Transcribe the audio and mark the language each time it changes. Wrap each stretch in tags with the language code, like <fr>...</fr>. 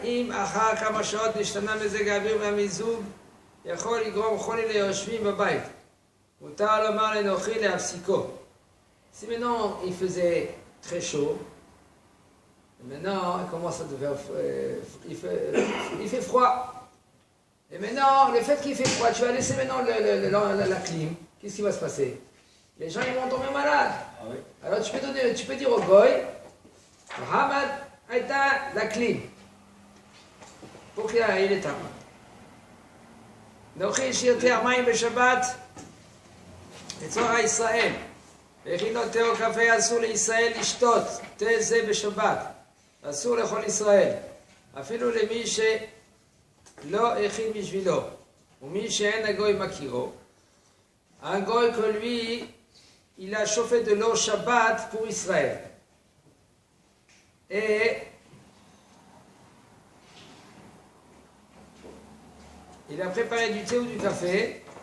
<he>אם אחר כמה שעות נשתנה מזג האוויר והמיזוג, יכול לגרום חולי ליושבים בבית. מותר לומר לנוכרי להפסיקו.</he> <fr>Si maintenant il faisait très chaud, et maintenant il commence à devenir, il fait froid. Et maintenant, le fait qu'il fait froid, tu vas laisser maintenant la clim, qu'est-ce qui va se passer? Les gens ils vont tomber malades. Ah oui. Alors tu peux dire au goy, Mohamed, éteins la clim. Pour qu'il est éteint.</fr> <he>נוכרי שיותר מים בשבת לצורך ישראל. והכינו תה או קפה אסור לישראל לשתות תה זה בשבת. אסור לכל ישראל. אפילו למי שלא הכין בשבילו. ומי שאין הגוי מכירו.</he> <fr>הגוי que lui, il a chauffé de l'eau Shabbat pour Israël. Et il a préparé du thé ou du café.</fr>